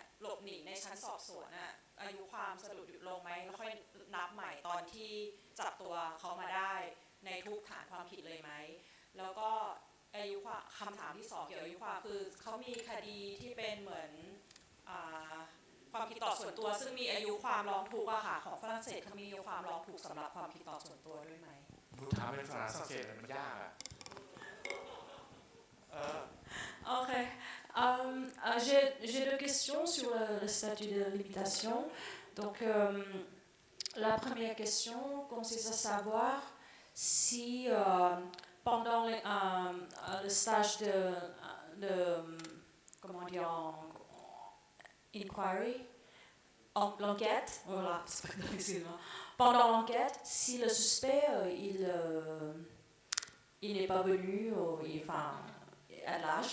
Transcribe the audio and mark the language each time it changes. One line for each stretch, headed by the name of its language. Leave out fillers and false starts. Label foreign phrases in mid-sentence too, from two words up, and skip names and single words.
Thai: หลบหนีในชั้นสอบสวนน่ะอายุความสะดุดหยุดลงไหมแล้วค่อยนับใหม่ตอนที่จับตัวเขามาได้ในทุกฐานความผิดเลยไหมแล้วก็อายุความคำถามที่2เกี่ยวกับอายุความคือเขามีคดีที่เป็นเหมือนความผิดต่อส่วนตัวซึ่งมีอายุความร้องทุกข์อะค่ะของฝรั่งเศสเขามีอายุความร้องทุกข์สำหรับความผิดต่อส่วนตัวด้วยไหม ถามเป็นฝรั่งเศสมันยากอะ
French: Ok. J'ai 2 questions sur le statut de limitation. Donc, la première question consiste à savoir si pendant le stage de comment dire, inquiry, l'enquête, voilà, pendant l'enquête, si le suspect il n'est pas venu, enfin, à l'âge.